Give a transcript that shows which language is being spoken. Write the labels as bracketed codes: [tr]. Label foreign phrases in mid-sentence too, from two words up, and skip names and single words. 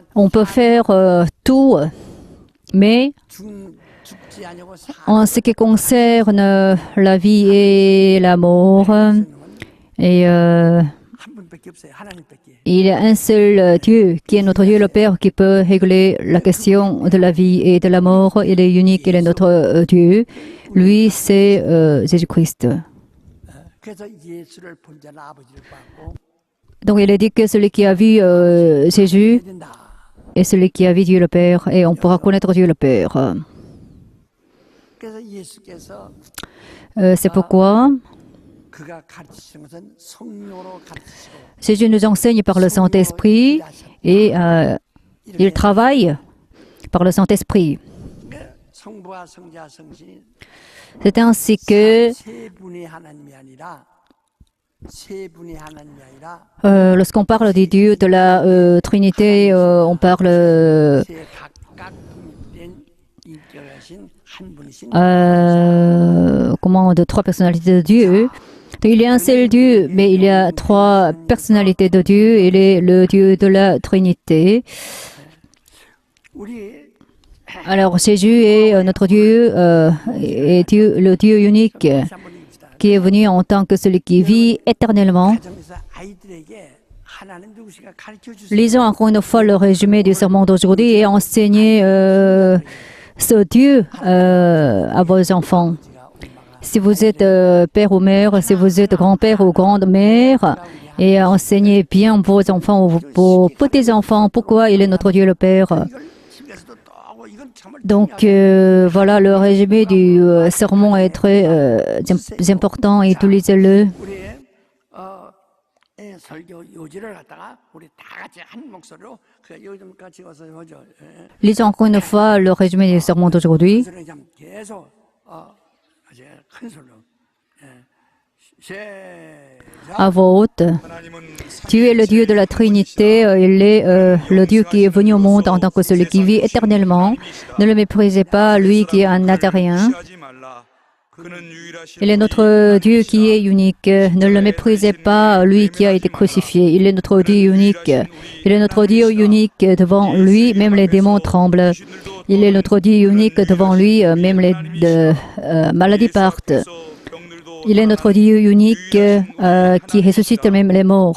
[fr] On peut faire tout, mais [ko] 죽지 않냐고 [fr] en ce qui concerne la vie et la mort, et [ko] 한 분밖에 없어요. 하나님밖에. [fr] il y a un seul Dieu qui est notre Dieu le Père qui peut régler la question de la vie et de la mort. Il est unique, il est notre Dieu. Lui, c'est Jésus-Christ. [ko] 그래서 예수를 본 자는 아버지를 봤고 [fr] Donc il est dit que celui qui a vu Jésus [ko] 된다. [fr] est celui qui a vu Dieu le Père et on pourra connaître Dieu le Père. [ko] 그래서 예수께서 [fr] C'est pourquoi [ko] 그가 가르치신 것은 성령으로 가르치시고 [fr] Jésus nous enseigne par le Saint-Esprit et il travaille par le Saint-Esprit. [ko] 성부와 성자 성신이 [fr] C'est ainsi que [ko] 세 분의 하나님이 아니라 세 분의 하나님이 아니라 [fr] lorsqu'on parle des dieux de la Trinité, on parle [ko] 세 각각 독립된 인격하신 한 분이신 [fr] comment, de trois personnalités de Dieu. Donc, il y a un seul Dieu, mais il y a trois personnalités de Dieu. Il est le Dieu de la Trinité. [ko] 우리 [fr] Alors Jésus est notre Dieu, et Dieu, le Dieu unique [ko] 한분입니다. [fr] qui est venu en tant que celui qui vit éternellement. [ko] 가정에서 아이들에게 하나님 누구신가 가르쳐 주세요. [fr] Lisons encore une fois le résumé du sermon d'aujourd'hui et enseignez ce Dieu à vos enfants. Si vous êtes père ou mère, si vous êtes grand-père ou grande-mère, et enseignez bien vos enfants ou vos petits-enfants pourquoi il est notre Dieu le Père. [ko] 이걸 집에서도 또 하고 이건 정말 [fr] Donc voilà, le résumé du sermon est très important, utilisez-le. [ko] 우리의 설교 요지를 갖다가 우리 다 같이 한 목소리로 그 요즘 같이 와서 보죠. [fr] Lisons encore une fois le résumé du sermon d'aujourd'hui. [ko] 그래서 참 계속 아주 큰 소리로 [fr] À voix haute. [ko] 하나님은 [fr] Dieu est le Dieu de la Trinité, il est le Dieu qui est venu au monde en tant que celui qui vit éternellement. Ne le méprisez pas, lui qui est un Nazaréen. [ko] 무시하지 말라. 그는 유일하신 [fr] Il est notre Dieu qui est unique. Ne le méprisez pas, lui qui a été crucifié. Il est notre Dieu unique. Il est notre Dieu unique. Devant lui, même les démons tremblent. Il est notre Dieu unique. Devant lui, même les maladies partent. Il est notre Dieu unique qui ressuscite même les morts.